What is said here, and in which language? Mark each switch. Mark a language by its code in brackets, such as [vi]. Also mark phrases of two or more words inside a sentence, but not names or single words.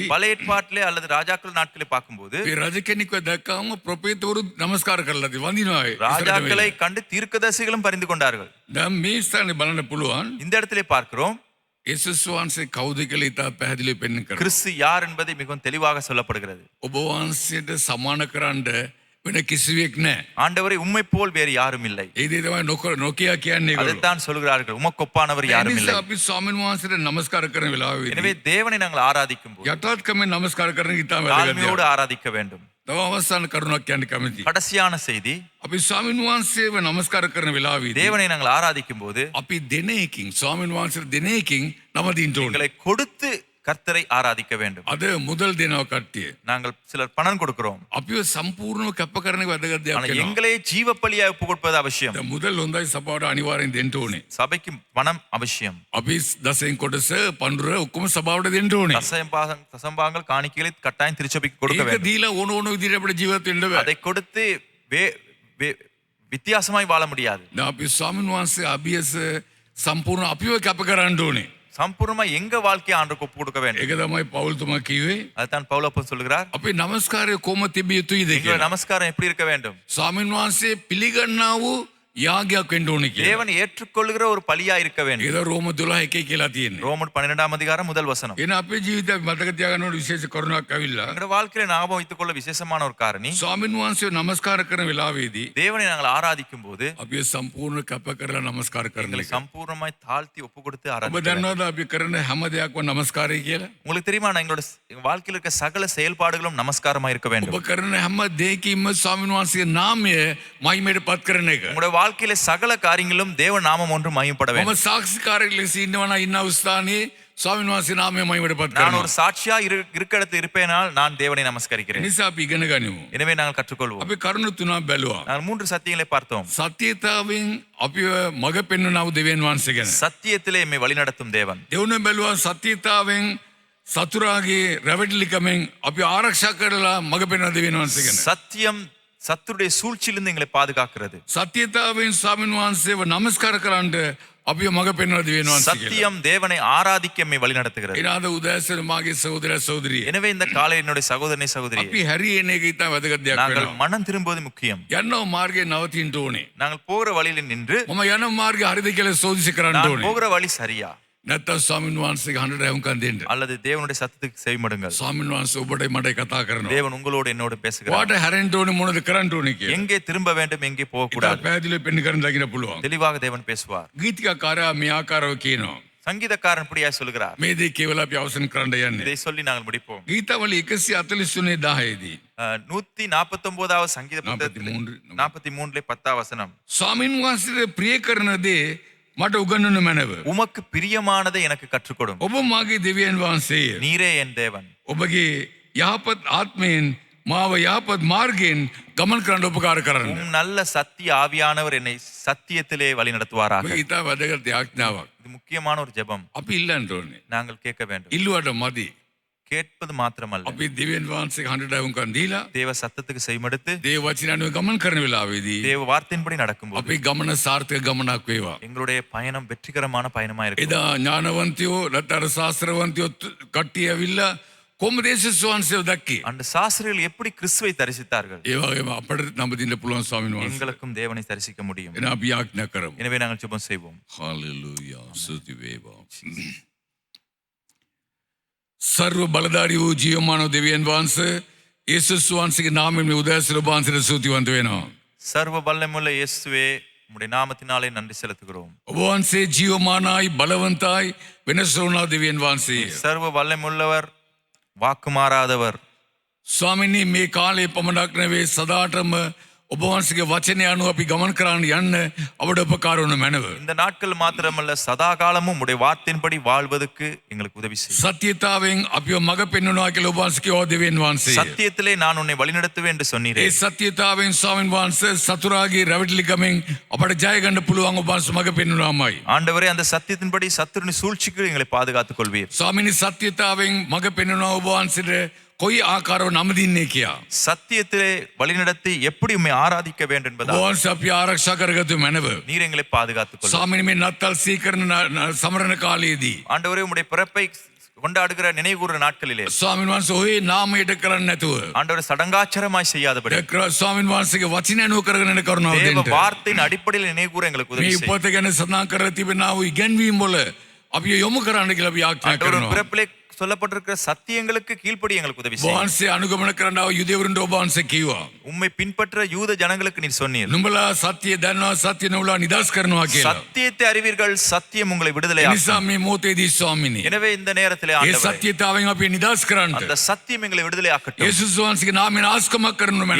[ta] பழைய ஏற்பாட்டிலே அல்லது ராஜாக்கள் நாட்களை பார்க்கும்போது [si] මේ රජ කෙනෙක්ව දැක්කම ප්‍රොපේතවරු නමස්කාර කරලා වඳිනවා. [ta] ராஜாக்களை கண்டு தீர்க்கதரிசிகளும் பரிந்து கொண்டார்கள். [si] දැන් මේ ස්ථානේ බලන්න පුළුවන්. [ta] இந்த இடத்திலே பார்க்கிறோம் [si] යේසුස් වහන්සේ කවුද කියලා ඉතා පැහැදිලිව පෙන්වන්න කරනවා. [ta] கிறிஸ்து யார் என்பதை மிகவும் தெளிவாக சொல்லப்படுகிறது. [si] ඔබ වහන්සේට සමාන කරන්න වෙන කිසිවෙක් නැහැ. [ta] ஆண்டவரை உம்மை போல் வேறு யாரும் இல்லை. [si] ඒ දේ තමයි නොකිය කියන්නේ ඒගොල්ලෝ. [ta] அதைத்தான் சொல்கிறார்கள், உமக்கொப்பானவர் யாரும் [si] ඒ [ta] இல்லை. [si] නිසා අපි ස්වාමීන් වහන්සේට නමස්කාර කරන වෙලාවේදී [ta] எனவே தேவனை நாங்கள் ஆராதிக்கும் போது [si] යටත් කමෙන් නමස්කාර කරන එක ඉතාම වැදගත් [ta] தாழ்மையோடு [si] දෙයක්. [ta] ஆராதிக்க வேண்டும். [si] තව අවසාන කරුණක් කියන්න කැමතියි. [ta] கடைசியான செய்தி, [si] අපි ස්වාමීන් වහන්සේව නමස්කාර කරන වෙලාවේදී [ta] தேவனை நாங்கள் ஆராதிக்கும் போது [si] අපි දෙන එකකින් ස්වාමීන් වහන්සේට දෙන එකකින් නම දින්න ඕනේ. [ta] எங்களை கொடுத்து கர்த்தரை ஆராதிக்க வேண்டும். [si] අද මුදල් දෙනවා කට්ටිය. [ta] நாங்கள் சிலர் பணம் கொடுக்கிறோம். [si] අපිව සම්පූර්ණව කැප කරන එක වැදගත් දෙයක් [ta] ஆனால் [si] වෙනවා. [ta] எங்களே ஜீவப்பலியாக ஒப்பு கொடுப்பது அவசியம். [si] දැන් මුදල් හොඳයි සභාවට අනිවාර්යෙන් දෙන්න ඕනේ. [ta] சபைக்கு பணம் அவசியம். [si] අපි දසෙන් කොටස පඳුර ඔක්කොම සභාවට දෙන්න ඕනේ. [ta] தசம்பாங்கள் காணிக்கைகளை கட்டாயம் திருச்சபைக்கு கொடுக்க [si] ඒක [ta] வேண்டும். [si] දීලා ඕන ඕන විදිහට අපිට ජීවත් වෙන්න බෑ. [ta] அதை கொடுத்து வித்தியாசமாய் வாழ முடியாது. [si] දැන් අපි ස්වාමීන් වහන්සේ අභියස සම්පූර්ණ අපිව කැප කරන්න ඕනේ. [ta] சம்பூர்ணமா எங்க வாழ்க்கையை ஆண்டுக்கு ஒப்பு கொடுக்க வேண்டும். [si] ඒක තමයි පෞල්තුමා කිව්වේ. [ta] அதுதான் பவுலப்பன் சொல்லுகிறார், [si] අපි නමස්කාරය කොහොම තිබිය යුතුයිද [ta] எங்களுடைய [si] කියලා. [ta] நமஸ்காரம் எப்படி இருக்க வேண்டும்? [si] ස්වාමීන් වහන්සේ පිළිගන්නා වූ යාගයක් වෙන්න ඕනේ කියලා. [ta] தேவன் ஏற்றுக்கொள்கிற ஒரு பலியா இருக்க வேண்டும். [si] ඒක රෝම 12:1 කියලා තියෙන්නේ. [ta] ரோமர் 12ஆம் அதிகாரம் முதல் வசனம். [si] එන අපේ ජීවිතය මතක තියාගන්න ඕන විශේෂ කරුණක් ඇවිල්ලා. [ta] எங்களுடைய வாழ்க்கையில ஞாபகம் வைத்துக் கொள்ள விசேஷமான ஒரு காரணி, [si] ස්වාමීන් වහන්සේ නමස්කාර කරන වෙලාවේදී [ta] தேவனை நாங்கள் ஆராதிக்கும் போது [si] අපි සම්පූර්ණ කැප කරලා නමස්කාර කරන [ta] எங்களை [si] එක. [ta] சம்பூர்ணமாய் தாழ்த்தி ஒப்பு கொடுத்து [si] ඔබ [ta] ஆராதிக்க வேண்டும். [si] දන්නවද අපි කරන හැම දෙයක්ම නමස්කාරය කියලා? [ta] உங்களுக்கு தெரியுமா, எங்களோட வாழ்க்கையில் இருக்க சகல செயல்பாடுகளும் நமஸ்காரமா இருக்க [si] ඔබ [ta] வேண்டும். [si] කරන හැම දෙයකින්ම ස්වාමීන් වහන්සේගේ නාමය මහිමයට පත් කරන එක. [ta] உங்களுடைய வாழ்க்கையில சகல காரியங்களும் தேவ நாமம் ஒன்று மகிமைப்பட [si] මම [ta] வேண்டும். [si] සාක්ෂිකාරයෙක් ලෙස ඉන්නවා නම් ඉන්න ස්ථානයේ ස්වාමීන් වහන්සේ නාමය මහිමටපත් [ta] நான் [si] කරනවා. [ta] ஒரு சாட்சியா இருக்க இடத்து இருப்பேனால் நான் தேவனை நமஸ்கரிக்கிறேன். [si] නිසා අපි ඉගෙන ගනිමු. [ta] எனவே நாங்கள் கற்றுக்கொள்வோம். [si] අපි කරුණු තුනක් බැලුවා. [ta] நாங்கள் 3 சத்தியங்களை பார்த்தோம். [si] සත්‍යතාවෙන් අපිව මඟ පෙන්වනව දෙවියන් වහන්සේ ගැන. [ta] சத்தியத்திலே எம்மை வழிநடத்தும் தேவன். [si] දෙවුන බැලුවා සත්‍යතාවෙන් සතුරාගේ රැවටිලිකමෙන් අපි ආරක්ෂා කරලා මඟ පෙන්වන දෙවියන් වහන්සේ ගැන. [ta] சத்தியம் சத்துருடைய சூழ்ச்சியிலிருந்து எங்களை பாதுகாக்கிறது. [si] සත්‍යතාවෙන් ස්වාමීන් වහන්සේව නමස්කාර කරන්නට අපිව මඟ පෙන්වන දෙවියන් වහන්සේ කියලා. [ta] சத்தியம் தேவனை ஆராதிக்க எம்மை வழிநடத்துகிறது. [si] එනාද උදෑසන මාගේ සහෝදර සහෝදරිය. [ta] எனவே இந்த காலை என்னுடைய சகோதரனை சகோதரியே, [si] අපි හැරී එන එක ඉතා වැදගත් දෙයක් [ta] நாங்கள் [si] වෙනවා. [ta] மனம் திரும்புவது முக்கியம். [si] යන්නව මාර්ගයේ නවතින්න ඕනේ. [ta] நாங்கள் போகிற வழியில நின்று [si] මම යන මාර්ගය හරිද කියලා සෝදිසි කරන්න [ta] நான் [si] ඕනේ. [ta] போகிற வழி சரியா [si] නැත්තම් ස්වාමීන් වහන්සේගේ හඬට ඇහුම්කන් දෙන්න. [ta] அல்லது தேவனுடைய சத்தத்துக்கு செவிமடுங்கள். [si] ස්වාමීන් වහන්සේ ඔබට මට කතා කරනවා. [ta] தேவன் உங்களோடு என்னோடு பேசுகிறார். [si] වාට හැරෙන්න ඕනේ මොනවද කරන්න ඕනේ කියලා. [ta] எங்கே திரும்ப வேண்டும் எங்கே போக [si] ඉතා [ta] கூடாது [si] පැහැදිලිව පෙන්න කරන්න දකින්න පුළුවන්. [ta] தெளிவாக தேவன் பேசுவார். [si] ගීතිකාකාරයා මේ ආකාරව කියනවා. [ta] சங்கீதக்காரன் இப்படியா சொல்கிறார். [si] මේ දේ කියවලා අපි අවසන් කරන්න යන්නේ. [ta] இதை சொல்லி நாங்கள் முடிப்போம். [si] ගීතවල 143 10 දී [ta] 149வது சங்கீத புத்தகத்திலே 43 10 வசனம். [si] ස්වාමීන් වහන්සේට ප්‍රිය කරන දේ මට උගන්වන්න මැනව. [ta] உமக்கு பிரியமானதை எனக்கு கற்றுக் கொடும். [si] ඔබ මාගේ දෙවියන් වහන්සේය. [ta] நீரே என் தேவன். [si] ඔබගේ යහපත් ආත්මයෙන් මාව යහපත් මාර්ගයෙන් ගමන් කරන්න උපකාර කරන්න. [ta] உம் நல்ல சத்திய ஆவியானவர் என்னை சத்தியத்திலே வழி நடத்துவாராக. [si] ඔබ ඉතා වැදගත් යාඥාවක්. [ta] இது முக்கியமான ஒரு ஜெபம். [si] අපි ඉල්ලන්න ඕනේ. [ta] நாங்கள் கேட்க வேண்டும். [si] ඉල්ලුවට මදි. [ta] கேட்பது மாத்திரமல்ல, [si] අපි දෙවියන් වහන්සේගේ හඬට ඇහුම්කන් දීලා [ta] தேவ சத்தத்துக்கு செய்மடுத்து [si] දේව වචන අනුව ගමන් කරන වෙලාවේදී [ta] தேவ வார்த்தையின்படி நடக்கும்போது [si] අපේ ගමන සාර්ථක ගමනක් වේවා. [ta] எங்களுடைய பயணம் வெற்றிகரமான பயணமா இருக்கும். [si] එදා ඥානවන්තයෝ නැත්නම් ශාස්ත්‍රවන්තයෝ කට්ටිය ඇවිල්ලා කොහොමද යේසුස් වහන්සේව දැක්කේ? [ta] அந்த சாஸ்திரிகள் எப்படி கிறிஸ்துவை தரிசித்தார்கள்? [si] ඒ වගේම අපට නම්බදින්න පුළුවන් ස්වාමීන් වහන්සේ. [ta] எங்களுக்கும் தேவனை தரிசிக்க முடியும். [si] එන අපි යාඥා කරමු. [ta] எனவே நாங்கள் ஜெபம் செய்வோம். [si] හාලෙලූයා. ස්තුති වේවා. සර්ව බලධාරී වූ ජීවමාන දෙවියන් වහන්සේ යේසුස් වහන්සේගේ නාමයෙන් මේ උදෑසන ඔබ වහන්සේට ස්තුතිවන්ත වෙනවා. [ta] சர்வ வல்லமையுள்ள இயேசுவே, உம்முடைய நாமத்தினாலே நன்றி செலுத்துகிறோம். [si] ඔබ වහන්සේ ජීවමානයි බලවන්තයි වෙනස් නොවන දෙවියන් වහන්සේ. [ta] சர்வ வல்லமையுள்ளவர், வாக்கு மாறாதவர். [si] ස්වාමීනි මේ කාලේ පමණක් නෙවෙයි සදාටම ඔබ වහන්සේගේ වචනය අනුව අපි ගමන් කරන්න යන්න අපට උපකාර වන මැනව. [ta] இந்த நாட்கள் மாத்திரமல்ல, சதா காலமும் உடைய வார்த்தையின்படி வாழ்வதற்கு எங்களுக்கு உதவி செய்யும். [si] සත්‍යතාවෙන් අපිව මඟ පෙන්වනවා කියලා ඔබ වහන්සේ කිව්වා දෙවියන් වහන්සේ. [ta] சத்தியத்திலே நான் உன்னை வழிநடத்துவேன் என்று சொன்னீரே. [si] ඒ සත්‍යතාවෙන් ස්වාමීන් වහන්සේ සතුරාගේ රැවටිලිකමෙන් අපට ජය ගන්න පුළුවන් ඔබ වහන්සේ මඟ පෙන්වනවාමයි. [ta] ஆண்டவரே, அந்த சத்தியத்தின்படி சத்துருவின் சூழ்ச்சிக்கு எங்களை பாதுகாத்துக் கொள்வீர். [si] ස්වාමීනි සත්‍යතාවෙන් මඟ පෙන්වනවා ඔබ වහන්සේට කොයි ආකාරව නමදින්නේ කියලා. [ta] சத்தியத்திலே வழிநடத்தி எப்படி உம்மை ஆராதிக்க வேண்டும் [si] ඔබ [ta] என்பதா [si] වහන්සේ අපි ආරක්ෂා කරගතු මැනව. [ta] நீர் எங்களை பாதுகாத்துக் கொள்ளும். [si] ස්වාමීනි මේ නත්තල් සීකරන සමරන කාලයේදී [ta] ஆண்டவரே, உம்முடைய பிறப்பை கொண்டாடுகிற நினைவுகூற நாட்களிலே [si] ස්වාමීන් වහන්සේ ඔහේ නාමයට කරන්නේ නැතුව [ta] ஆண்டவரை சடங்காச்சரமாய் செய்யாதபடி [si] ස්වාමීන් වහන්සේගේ වචන අනුව කරගෙන යන කරුණාව [ta] தேவ [si] දෙන්න. [ta] வார்த்தையின் அடிப்படையில் நினைவுகூற எங்களுக்கு [si] මේ [ta] உதவி செய்யும். [si] උපත ගැන සඳහන් කර තිබෙනා වූ ඉගැන්වීම් වල අපි යොමු කරන්න කියලා අපි ආඥා [ta] ஆண்டவர் [si] කරනවා. [ta] பிறப்பிலே சொல்லப்பட்டிருக்கிற சத்தியங்களுக்கு கீழ்ப்படி எங்களுக்கு உதவி செய்யும். [si] වහන්සේ අනුගමන කරනවා යුදෙවරුන්ට ඔබ වහන්සේ කිව්වා. [ta] உம்மை பின்பற்ற யூத ஜனங்களுக்கு நீர் சொன்னீர், [si] නුඹලා සත්‍ය දන්නවා සත්‍ය නොවලා නිදාස් කරනවා කියලා. [ta] சத்தியத்தை அறிவீர்கள், சத்தியம் உங்களை [si] ඒ [ta] விடுதலையாக்கும். [si] නිසා මේ මොහොතේදී ස්වාමීනි [ta] எனவே இந்த நேரத்திலே [si] ඒ [ta] ஆண்டவரே, [si] සත්‍යතාවෙන් අපි නිදාස් කරන්න [ta] அந்த சத்தியம் எங்களை விடுதலையாக்கட்டும். [si] යේසුස් වහන්සේගේ නාමයෙන් ආස්කමක් කරනු මැනව.